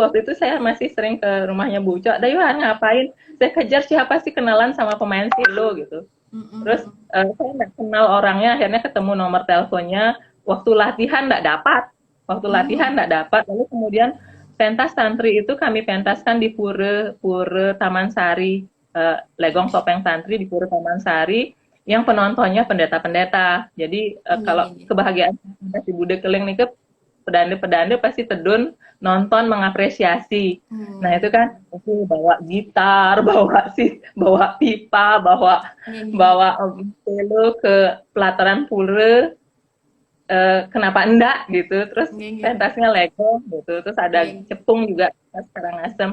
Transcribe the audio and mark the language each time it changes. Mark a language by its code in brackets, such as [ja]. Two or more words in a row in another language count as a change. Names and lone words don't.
[id] Waktu itu saya masih sering ke rumahnya Bu Uco. Dayuhan ngapain? Saya kejar siapa sih kenalan sama pemain selo gitu. Terus saya nggak kenal orangnya, akhirnya ketemu nomor teleponnya. Waktu latihan nggak dapat. Lalu kemudian pentas tantri itu kami pentaskan di Pura Taman Sari, Legong Topeng Tantri di Pura Taman Sari. Yang penontonnya pendeta-pendeta. Jadi kalau kebahagiaan si Bude Keling nih ke pedanda pasti tedun nonton mengapresiasi. Nah itu kan bawa gitar, bawa pipa, bawa cello ke pelataran pura. Kenapa enggak gitu? Terus pentasnya Lego gitu. Terus ada cepung juga sekarang asem.